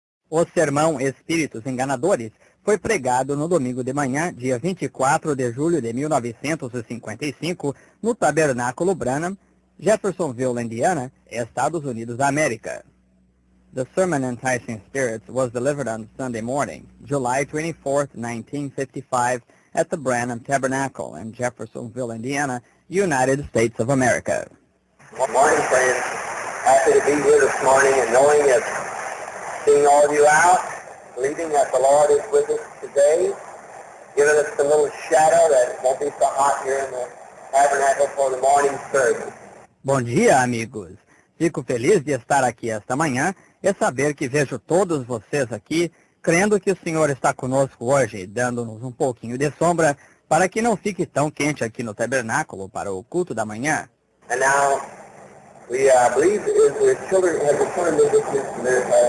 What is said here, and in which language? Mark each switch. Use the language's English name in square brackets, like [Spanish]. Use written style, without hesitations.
[Portuguese] O sermão Espíritos Enganadores foi pregado no domingo de manhã, dia 24 de julho de 1955, no Tabernáculo Branham, Jeffersonville, Indiana, Estados Unidos da América. [English] The sermon Enticing Spirits was delivered on Sunday morning, July 24, 1955, at the Branham Tabernacle in Jeffersonville, Indiana, United States of America. Good morning, friends. Happy to be here this morning and knowing that seeing all of you out, believing that the Lord is with us today, giving us a little shadow that it won't be so hot here in the tabernacle for the morning service. [Portuguese] Bom dia, amigos. Fico feliz de estar aqui esta manhã e saber que vejo todos vocês aqui, crendo que o Senhor está conosco hoje, dando-nos um pouquinho de sombra para que não fique tão quente aqui no tabernáculo para o culto da manhã. [English] And now, we believe the children have returned to their